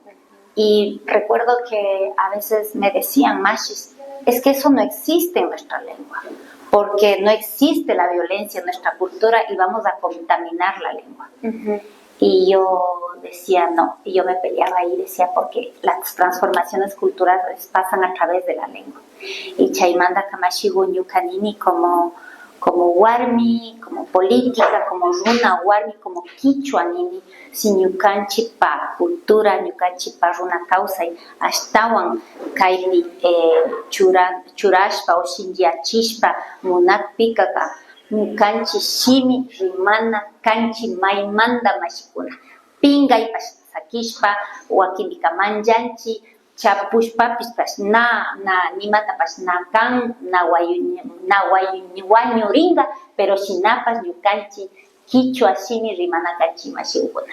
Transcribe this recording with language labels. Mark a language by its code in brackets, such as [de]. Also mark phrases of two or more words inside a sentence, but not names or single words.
[es] Y recuerdo que a veces me decían machis, es que eso no existe en nuestra lengua, porque no existe la violencia en nuestra cultura y vamos a contaminar la lengua. Y yo decía no, y yo me peleaba ahí, decía porque las transformaciones culturales pasan a través de la lengua. [qu] Y chaymanda kamashigu ñukanini como warmi, [es] como política, como [qu] runa warmi, [es] como quichua [qu] nini, si ñukanchi pa cultura, ñukanchi pa runa causa y ashtawan kaypi churashpa o shinjiachishpa munakpikaka ñukanchi shimi rimana kanchi maymanda mashikuna pingaypash sakishpa wakinpika manllanchi chapushpapish nimatapash na kan na wañuringa, pero shinapas ñukanchi quichua shimi rimana kanchi mashikuna.